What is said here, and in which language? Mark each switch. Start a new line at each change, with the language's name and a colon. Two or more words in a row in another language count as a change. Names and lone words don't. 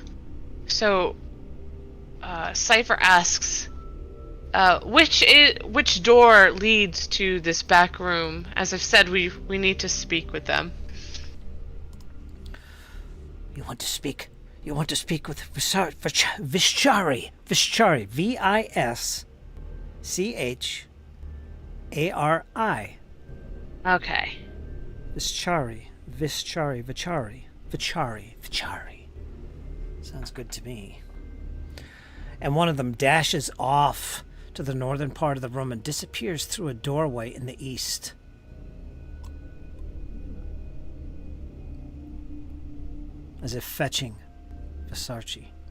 English: So, Cypher asks, which door leads to this back room? As I've said, we need to speak with them. You want to speak with Vishchari. Vishchari. Vischari. Okay. Vichari. Sounds good to me. And one of them dashes off to the northern part of the room and disappears through a doorway in the east. As if fetching Versace.